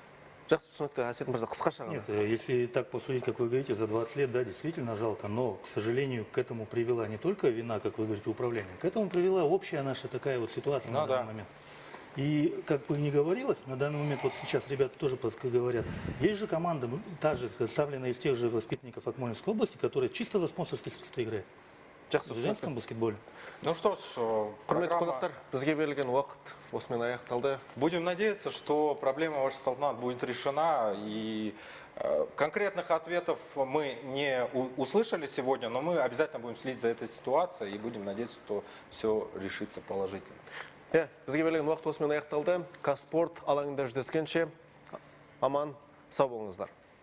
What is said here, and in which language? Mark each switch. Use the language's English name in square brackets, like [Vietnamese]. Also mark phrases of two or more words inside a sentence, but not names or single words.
[Russian] Нет, если так посудить, как вы говорите, за 20 лет, да, действительно жалко, но, к сожалению, к этому привела не только вина, как вы говорите, управления, к этому привела общая наша такая вот ситуация на данный момент. И, как бы ни говорилось, на данный момент, вот сейчас ребята тоже говорят, есть же команда, та же, составленная из тех же воспитанников Акмолинской области, которая чисто за спонсорские средства играет. [Kazakh] Жақсы [Russian] в женском баскетболе. Ну что ж, [Kazakh] Құрметті [Russian] программа... [Kazakh] қонақтар, бізге берілген уақыт осымен аяқталды. [Russian] Будем надеяться, что проблема вашего салтанат будет решена. И конкретных ответов мы не услышали сегодня, но мы обязательно будем следить за этой ситуацией и будем надеяться, что все решится положительно. [Kazakh] Бізге берілген уақыт осымен аяқталды. Казспорт алаңында жүздескенше аман, сау болыңыздар.